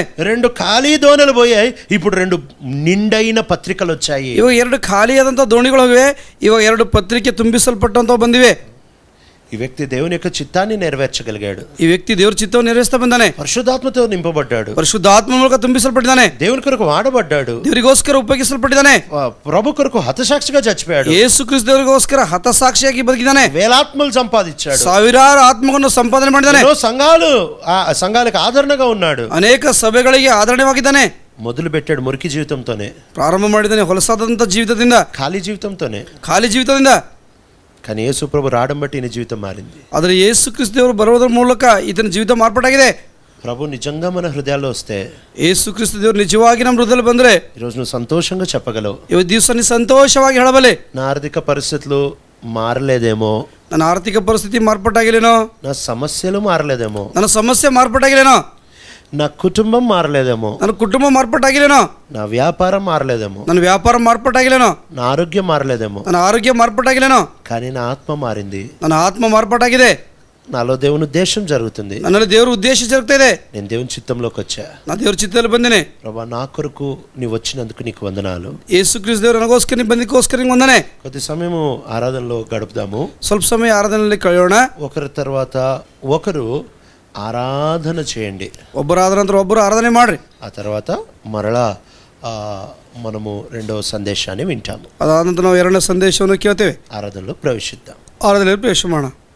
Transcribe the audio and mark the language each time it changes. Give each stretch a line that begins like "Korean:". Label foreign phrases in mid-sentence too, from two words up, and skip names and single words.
Telugu: 2 ఖాళీ దోణలు పోయాయి, ఇప్పుడు 2 నిండైన పత్రికలు వచ్చాయి.
Kannada: ಇವಾಗ 2 ಖಾಲಿಯಾದಂಥ ದೋಣಿಗಳು ಹೋಗಿವೆ, ಇವಾಗ 2 ಪತ್ರಿಕೆ ತುಂಬಿಸಲ್ಪಟ್ಟಂತ ಬಂದಿವೆ.
Telugu: ఈ వ్యక్తి దేవుని యొక్క చిత్తాన్ని నెరవేర్చగలిగాడు. ఈ వ్యక్తి దేవుని చిత్తాన్ని నెరవేర్స్తా ಬಂದಾನೆ. పరిశుద్ధాత్మతో నింపబడ్డాడు.
Kannada: పరిశుద్ధాత్మ ಮೂಲಕ ತುಂಬಿಸಲ್ಪಟ್ಟಿದ್ದಾನೆ.
Telugu: దేవుని కొరకు వాడబడ్డాడు.
Kannada: ದೇವರಿಗೋಸ್ಕರ ಉಪಯೋಗಿಸಲ್ಪಟ್ಟಿದ್ದಾನೆ.
Telugu: ప్రభు కొరకు హతసాక్షిగా చచ్చిపోయాడు.
Kannada: ಯೇಸು ಕ್ರಿಸ್ತ ದೇವರಿಗೋಸ್ಕರ ಹತಸಾಕ್ಷಿಯಾಗಿ ಬದುಕಿದ್ದಾನೆ.
Telugu: వేలాత్మలు సంపాదించాడు.
Kannada: ಸಾವಿರಾರು ಆತ್ಮಗಳನ್ನು ಸಂಪಾದನೆ ಮಾಡಿದ್ದಾನೆ.
Telugu: సంఘాలకు ఆదరణగా ఉన్నాడు.
Kannada: ಅನೇಕ ಸಭೆಗಳಿಗೆ ಆದರಣವಾಗಿದ್ದಾನೆ.
Telugu: మొదలు పెట్టాడు మురికి జీవితంతోనే,
Kannada: ಪ್ರಾರಂಭ ಮಾಡಿದ್ದಾನೆ ಹೊಲಸಾದಂತ ಜೀವಿತದಿಂದ,
Telugu: ఖాళీ జీవితంతోనే.
Kannada: ಖಾಲಿ ಜೀವಿತದಿಂದ.
Telugu: కానీ యేసు ప్రభు రావడం బట్టి ఈయన జీవితం మారింది.
Kannada: ಆದರೆ ಯೇಸು ಕ್ರಿಸ್ತ ದೇವರು ಬರೋದ್ರ ಮೂಲಕ ಈತನ ಜೀವಿತ ಮಾರ್ಪಾಟಾಗಿದೆ.
Telugu: ప్రభు నిజంగా మన హృదయాల్లో వస్తే,
Kannada: ಯೇಸು ಕ್ರಿಸ್ತ ದೇವರು ನಿಜವಾಗಿ ನಮ್ಮ ಹೃದಯದಲ್ಲಿ ಬಂದ್ರೆ
Telugu: ఈరోజు నువ్వు సంతోషంగా చెప్పగలవు,
Kannada: ಇವತ್ತು ದಿವಸ ನೀ ಸಂತೋಷವಾಗಿ ಹೇಳಬಲ್ಲೆ,
Telugu: నా ఆర్థిక పరిస్థితులు మారలేదేమో,
Kannada: ನನ್ನ ಆರ್ಥಿಕ ಪರಿಸ್ಥಿತಿ ಮಾರ್ಪಾಟಾಗಿಲ್ಲೇನೋ,
Telugu: నా సమస్యలు మారలేదేమో,
Kannada: ನನ್ನ ಸಮಸ್ಯೆ ಮಾರ್ಪಾಟಾಗಿಲ್ಲೇನೋ,
Telugu: నా కుటుంబం మారలేదేమో,
Kannada: ನನ್ನ ಕುಟುಂಬ ಮಾರ್ಪಾಟಾಗಿಲ್ಲೇನೋ,
Telugu: నా వ్యాపారం మారలేదేమో,
Kannada: ನನ್ನ ವ್ಯಾಪಾರ ಮಾರ್ಪಾಟಾಗಿಲ್ಲೇನೋ,
Telugu: నా ఆరోగ్యం మారలేదేమో,
Kannada: ನನ್ನ ಆರೋಗ್ಯ ಮಾರ್ಪಾಟಾಗಿಲ್ಲೇನೋ,
Telugu: కానీ నా ఆత్మ మారింది.
Kannada: ನನ್ನ ಆತ್ಮ ಮಾರ್ಪಾಟಾಗಿದೆ.
Telugu: నాలో దేవుని ఉద్దేశం జరుగుతుంది.
Kannada: ನನ್ನಲ್ಲಿ ದೇವರ ಉದ್ದೇಶ ಜరుగుತ್ತಾ ಇದೆ.
Telugu: నేను దేవుని చిత్తంలోకి వచ్చా.
Kannada: ನಾ ದೇವರ ಚಿತ್ತದಲ್ಲಿ ಬಂದೇನೆ.
Telugu: ప్రభా నా కొరకు నీవు వచ్చినందుకు నీకు వందనాలు.
Kannada: ಯೇಸು ಕ್ರಿಸ್ತ ದೇವರು ನನಗೋಸ್ಕರ ನೀವು ಬಂದಿದ್ದಕ್ಕೋಸ್ಕರ ನಿಮಗೆ ವಂದನೆ.
Telugu: కొద్ది సమయము ఆరాధనలో గడుపుదాము.
Kannada: ಸ್ವಲ್ಪ ಸಮಯ ಆರಾಧನೆಯಲ್ಲಿ ಕಳೆಯೋಣ.
Telugu: ఒకరి తర్వాత ఒకరు ఆరాధన చేయండి.
Kannada: ಒಬ್ಬರು ಆದ ನಂತರ ಒಬ್ಬರು ಆರಾಧನೆ ಮಾಡ್ರಿ.
Telugu: ఆ తర్వాత మరలా మనము రెండవ సందేశాన్ని వింటాము.
Kannada: ಅದಾದ ನಂತರ ನಾವು ಎರಡನೇ ಸಂದೇಶವನ್ನು ಕೇಳ್ತೇವೆ.
Telugu: ఆరాధనలో ప్రవేశిద్దాం.
Kannada: ಆರಾಧನೆಯಲ್ಲಿ ಪ್ರವೇಶ ಮಾಡೋಣ.